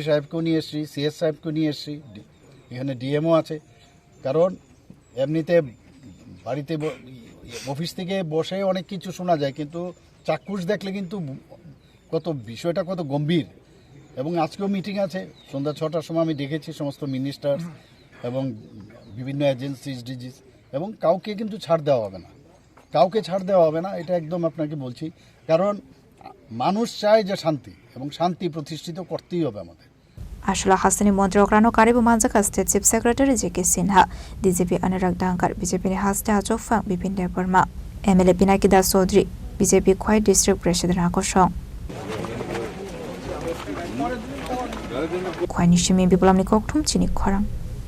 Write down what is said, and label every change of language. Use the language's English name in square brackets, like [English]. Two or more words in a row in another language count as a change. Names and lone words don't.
[Bangla] সাহেবকেও নিয়ে এসেছি সিএস সাহেবকেও নিয়ে এসেছি এখানে ডিএমও আছে কারণ এমনিতে বাড়িতে অফিস থেকে বসে অনেক কিছু শোনা যায় কিন্তু চাক্ষুষ দেখলে কিন্তু কত বিষয়টা কত গম্ভীর এবং আজকেও মিটিং আছে সন্ধ্যা 6টার সময় আমি দেখেছি সমস্ত মিনিস্টার এবং বিভিন্ন [English] agencies DGs [Bangla] এবং কাউকে কিন্তু ছাড় দেওয়া হবে না এটা একদম আপনাকে বলছি কারণ মানুষ চায় যে শান্তি এবং শান্তি প্রতিষ্ঠিত করতেই হবে আমাদের [Kok Borok] Ashla Hasani Montrokrano Karibu Manzaka [English] State Chief Secretary [Kok Borok] J.K. Sinha, DJP Anurag Dankar, BJP Haste Ajofang, Bipin Deborma, MLA Pinakida Sodri, BJP Kwai [English] District President [Kok Borok] Akoshong. Kwai Nishimi Bibulamni Koktum Chini Korang.